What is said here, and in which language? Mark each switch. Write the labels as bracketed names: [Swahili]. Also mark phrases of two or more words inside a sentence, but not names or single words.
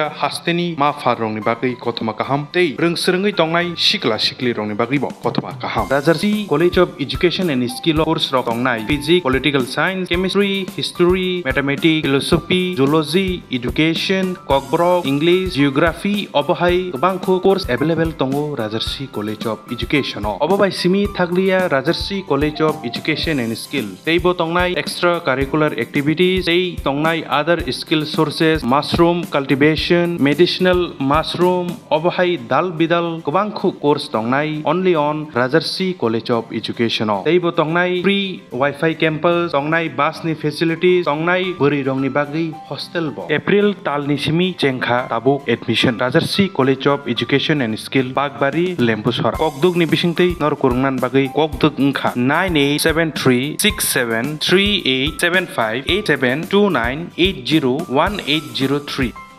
[Kok Borok] हास्तेनि मा फारंनि बागै कथमा काहाम तै रोंसोरोङै तंनाय सिक्ला सिक्लि रंनि बागै बो कथमा काहाम राजर्षि कलेज ऑफ एजुकेशन एंड स्किल कोर्स रक [English] तंनाय physics political science chemistry history mathematics philosophy zoology education Kokborok English geography [Kok Borok] अबहाय गोबांखौ [English] course available तंगो राजर्षि कलेज ऑफ एजुकेशन अबबाय [Kok Borok] सिमि थागलिया [English] राजर्षि कलेज ऑफ एजुकेशन एंड स्किल [Kok Borok] तैबो तंनाय [English] extra curricular activity तंगनाय other skill sources mushroom cultivation medicinal mushroom [Kok Borok] अबहाय दाल बिदाल गोबांखौ कोर्स तंगनाय [English] only on राजर्षि [Kok Borok] कलेज ऑफ एजुकेशन तैबो तंगनाय [English] free WiFi campus [Kok Borok] तंगनाय बासनि फेसिलिटी तंगनाय बोरै रंनि बागै हॉस्टेल बो एप्रिल तालनि सिमि चेंखा ताबुक एडमिशन राजर्षि कलेज ऑफ एजुकेशन एंड स्किल बागबारी लेम्बुसर ककदुक नि बिसिंतै नर कुरुंनान बागै ककदुक उंखा 9873673875 8729801803